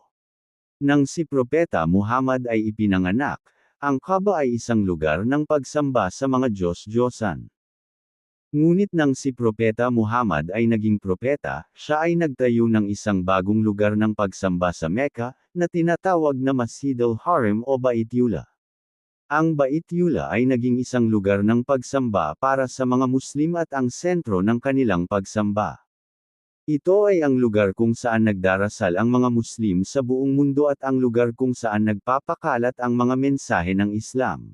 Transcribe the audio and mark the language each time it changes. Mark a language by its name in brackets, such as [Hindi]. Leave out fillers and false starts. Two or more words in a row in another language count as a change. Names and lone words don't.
[Filipino] Nang si Propeta Muhammad ay ipinanganak, ang Kaaba ay isang lugar ng pagsamba sa mga Diyos-Diyosan. Ngunit nang si Propeta Muhammad ay naging propeta, siya ay nagtayo ng isang bagong lugar ng pagsamba sa Mecca, na tinatawag na Masjid al-Haram o Bait Yula. Ang Bait Yula ay naging isang lugar ng pagsamba para sa mga Muslim at ang sentro ng kanilang pagsamba. Ito ay ang lugar kung saan nagdarasal ang mga Muslim sa buong mundo at ang lugar kung saan nagpapakalat ang mga mensahe ng Islam.